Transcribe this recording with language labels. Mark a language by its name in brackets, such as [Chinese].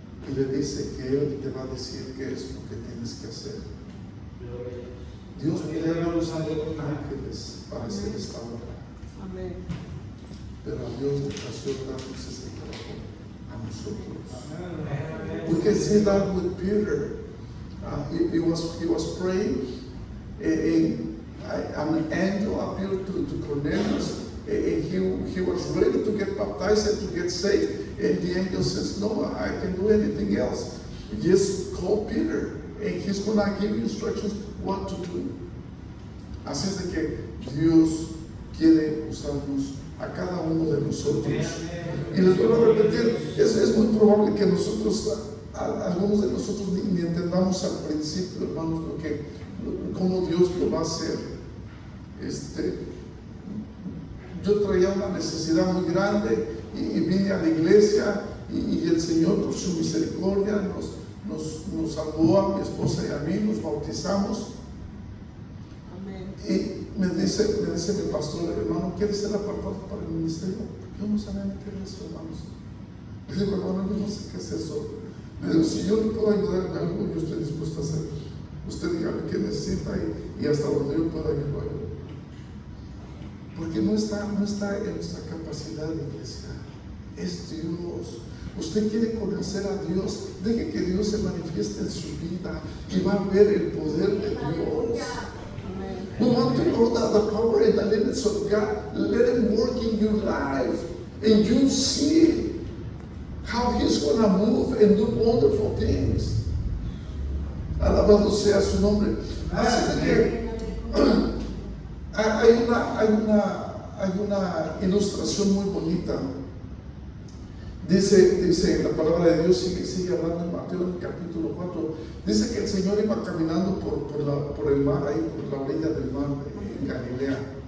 [Spanish] y le dice que Él te va a decir qué es lo que tienes que hacer. Dios puede haber usado ángeles para hacer esta obra. Amén. Pero a Dios le plació darnos ese trabajo a nosotros. [English] We can see that with Peter. He was praying, and an angel appeared to Cornelius, and he was ready to get baptized and to get saved. And the angel says, "No, I can do anything else. Just call Peter, and he's going to give you instructions what to do." [Spanish] Así es de que Dios quiere usarnos a cada uno de nosotros. Y les vuelvo a repetir, es muy probable que nosotros, algunos de nosotros ni entendamos al principio, hermanos, cómo Dios lo va a hacer. Yo traía una necesidad muy grande y vine a la iglesia y el Señor, por su misericordia, nos salvó a mi esposa y a mí, nos bautizamos. Y me dice mi pastor, hermano, ¿quieres ser apartado para el ministerio? Yo no sabía ni qué era eso, hermanos. Le digo, hermano, yo no sé qué es eso. Le digo, si yo le puedo ayudar en algo, yo estoy dispuesto a hacerlo. Usted dígame qué necesita y hasta donde yo pueda ayudarlo. Porque no está en nuestra capacidad, iglesia. Es Dios. Usted quiere conocer a Dios, deje que Dios se manifieste en su vida y va a ver el poder de Dios. [English] We want to know the power and the limits of God. Let Him work in your life, and you see how He's going to move and do wonderful things. [Spanish] Alabado sea su nombre. Así que hay una ilustración muy bonita. Dice la palabra de Dios, sigue hablando en Mateo en el capítulo 4. Dice que el Señor iba caminando por el mar, ahí por la orilla del mar en Galilea.